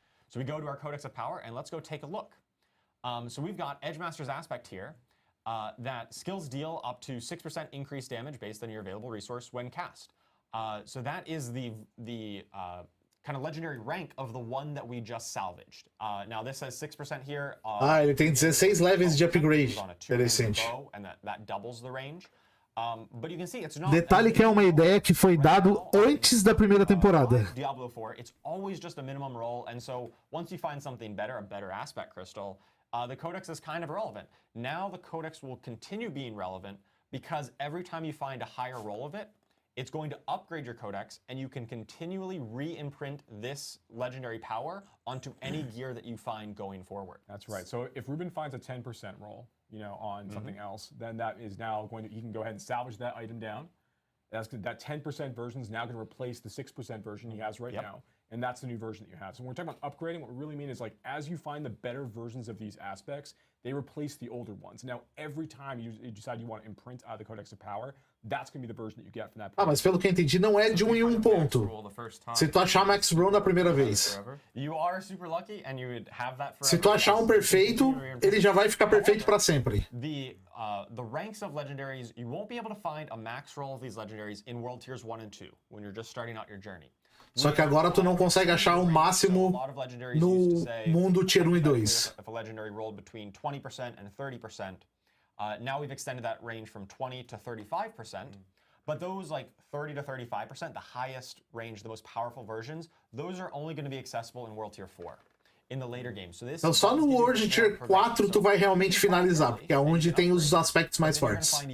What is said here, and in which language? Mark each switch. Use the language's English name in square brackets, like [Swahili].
[English] So we go to our Codex of Power and let's go take a look. So we've got Edgemaster's aspect here that skills deal up to 6% increased damage based on your available resource when cast. So that is the kind of legendary rank of the one that we just salvaged. Now this says 6% here. [Portuguese] Ele tem 16 levels de upgrade. Interessante. [English] And that doubles the range. But you can see it's not [Portuguese] Detalhe que é uma ideia que foi dado antes da primeira temporada. [English] Diablo 4, it's always just a minimum roll, and so once you find something better, a better aspect crystal, the Codex is kind of irrelevant. Now the Codex will continue being relevant because every time you find a higher roll of it, it's going to upgrade your Codex, and you can continually re-imprint this legendary power onto any gear that you find going forward. That's right. So if Ruben finds a 10% roll, you know, on something else, then that is now going to, he can go ahead and salvage that item down. That 10% version is now going to replace the 6% version he has right now. And that's the new version that you have. So when we're talking about upgrading, what we really mean is like, as you find the better versions of these aspects, they replace the older ones. Now, every time you decide you want to imprint the Codex of Power, that's going to be the version that you get from that. [Portuguese] Mas pelo que eu entendi, não é de em ponto. Se tu achar Max Roll na primeira vez. [English] You are super lucky and you would have that forever. [Portuguese] Se tu achar perfeito, ele já vai ficar perfeito para sempre. [English] The ranks of legendaries, you won't be able to find a max roll of these legendaries in World Tiers 1 and 2 when you're just starting out your journey. [Portuguese] Só que agora tu não consegue achar o máximo no mundo Tier 1 e 2. [English] If a legendary rolled between 20% and 30%, now we've extended that range from 20 to 35%. But those like 30 to 35%, the highest range, the most powerful versions, those are only going to be accessible in World Tier 4. In the later games. So this [Portuguese] então só no World Tier 4 tu vai realmente finalizar, porque é onde tem os aspectos mais fortes.